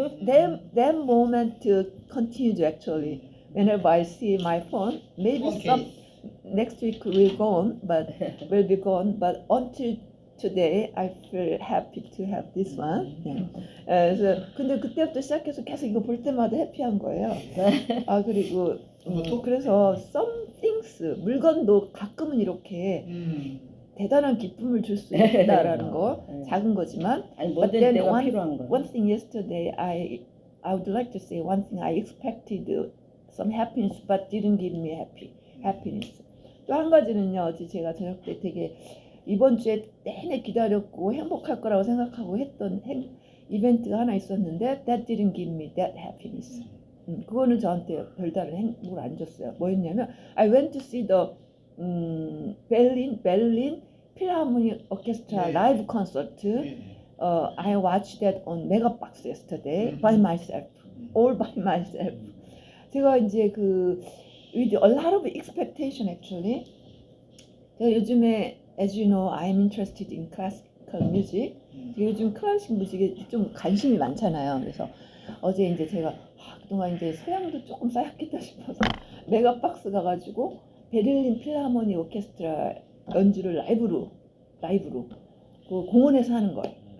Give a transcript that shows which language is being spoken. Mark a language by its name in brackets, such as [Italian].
[English] That moment continued actually. Whenever I see my phone, maybe Phone some case. next week will be gone. But until today, I feel happy to have this one. [Korean] 그래서 근데 그때부터 시작해서 계속 이거 볼 때마다 해피한 거예요. 그리고 그래서 [English] some things [Korean] 물건도 가끔은 이렇게 대단한 기쁨을 줄 수 있다라는 거, 작은 거지만. 아니 [English] But [Korean] 뭐든 [English] then [Korean] 때가 필요한 거야. [English] one thing yesterday, I would like to say one thing. I expected some happiness, but didn't give me happiness. [Korean] 또 한 가지는요, 어제 제가 저녁 때 되게 이번 주에 내내 기다렸고 행복할 거라고 생각하고 했던 이벤트가 하나 있었는데 [English] that didn't give me that happiness. [Korean] 그거는 저한테 별다른 행복을 안 줬어요. 뭐였냐면 [English] I went to see the Berlin Philharmonic Orchestra [Korean] 네. [English] live concert. I watched that on Megabox yesterday by myself, all by myself. [Korean] 제가 이제 [English] with a lot of expectation actually. [Korean] 제가 요즘에 [English] as you know, I'm interested in classical music. [Korean] 요즘 클래식 뮤직에 좀 관심이 많잖아요. 그래서 어제 이제 제가 그동안 이제 소양도 조금 쌓였겠다 싶어서 메가박스 가가지고 베를린 필하모니 오케스트라 연주를 라이브로 그 공원에서 하는 거예요.